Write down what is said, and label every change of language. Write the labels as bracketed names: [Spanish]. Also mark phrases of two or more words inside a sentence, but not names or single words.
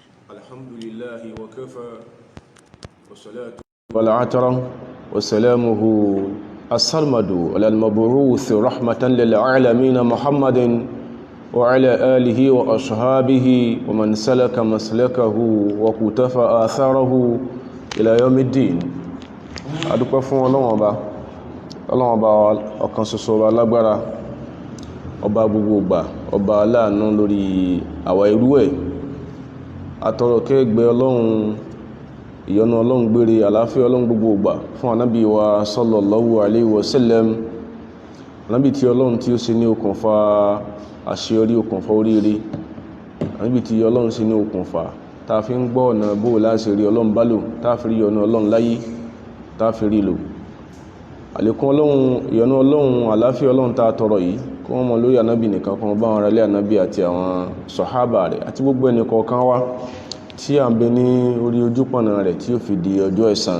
[Arabic] الحمد لله وكفى والصلاة والعطر وسلامه السرمد على المبعوث رحمة للعالمين محمد وعلى آله وأصحابه ومن سلك مسلكه وقتفى آثاره إلى يوم الدين. [Yoruba] adúpẹ́ fún Ọlọ́run Ọba ọ̀kan ṣoṣo wa lágbára, ọba gbogbo ìgbà, ọba aláàánú lórí àwa irú ẹ̀. Atọrọ kẹ́gbẹ́ Ọlọ́run, ìyọ́nú Ọlọ́run gbére, àlàáfíà Ọlọ́run gbogbo ìgbà fún ànábì wa [Arabic] صلى الله عليه وسلم, [Yoruba] ànábì tí Ọlọ́run tí ó ṣe ní okùnfà àṣeyọrí, okùnfà oríire, ànábì tí Ọlọ́run ṣe ní okùnfà tá fi ń gbọ́ ọ̀nà bó láti rí Ọlọ́run bá lò, tá fi rí ọ̀nà Ọlọ́run láyé, tá fi rí lò. Àlékún Ọlọ́run, ìyọ́nú Ọlọ́run, àlàáfíà Ọlọ́run tá tọrọ yìí kó wọ́n mọ lórí ànábì nìkan, kó wọ́n bá wọn rálé ànábì àti àwọn sàhábà rẹ̀ àti gbogbo ẹni kọ̀ọ̀kan wá tí a ń bẹ ní orí ojúpọ̀nà rẹ̀ tí ó fi di ọjọ́ ẹ̀san.